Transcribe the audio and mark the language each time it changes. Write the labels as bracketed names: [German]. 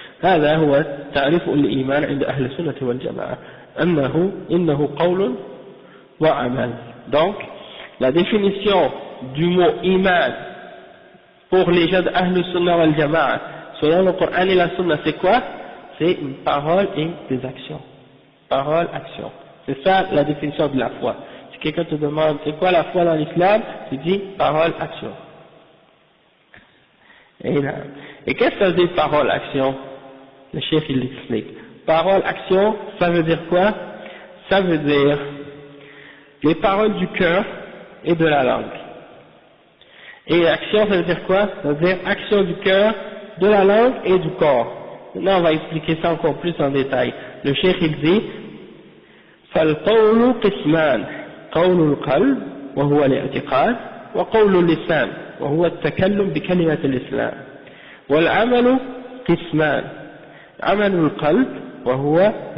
[Arabic] هذا هو تعريف الإيمان عند أهل السنة والجماعة إنه قول وعمل. [French] Donc la définition du mot iman pour les gens d'Ahl Sunnah wal Jama'a selon le Coran et la Sunna, c'est quoi? C'est une parole et des actions. Parole, action. C'est ça la définition de la foi. Si quelqu'un te demande c'est quoi la foi dans l'islam, tu dis parole, action. Et qu'est-ce que ça veut dire parole, action? Le chef il l'explique. Parole, action, ça veut dire quoi? Ça veut dire les paroles du cœur et de la langue. Et action, ça veut dire quoi? Ça veut dire action du cœur, de la langue et du corps. Maintenant, on va expliquer ça encore plus en détail. Le cheikh il dit [Arabic] فالقول قسمان قول القلب وهو الاعتقاد وقول اللسان وهو التكلم بكلمة الإسلام والعمل قسمان عمل القلب وهو